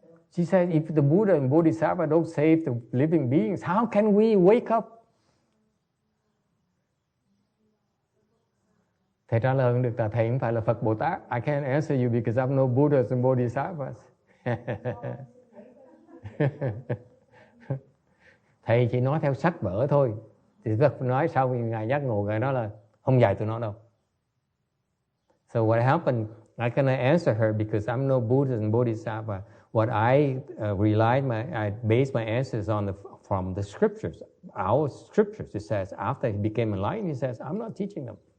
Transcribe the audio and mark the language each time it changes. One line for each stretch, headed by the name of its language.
English: She said, if the Buddha and Bodhisattva don't save the living beings, how can we wake up?
Vietnamese: Thầy trả lời được là thầy không phải là Phật Bồ Tát.
English: I can't answer you because I'm no Buddhas and Bodhisattvas.
Vietnamese: Thầy chỉ nói theo sách vở thôi. Thì Phật nói sau khi Ngài giác ngộ, Ngài nói là không dạy tụi nó đâu.
English: So what happened, I cannot answer her because I'm no Buddha and Bodhisattva. What I I based my answers on from the scriptures, our scriptures. It says after he became enlightened, he says, I'm not teaching them.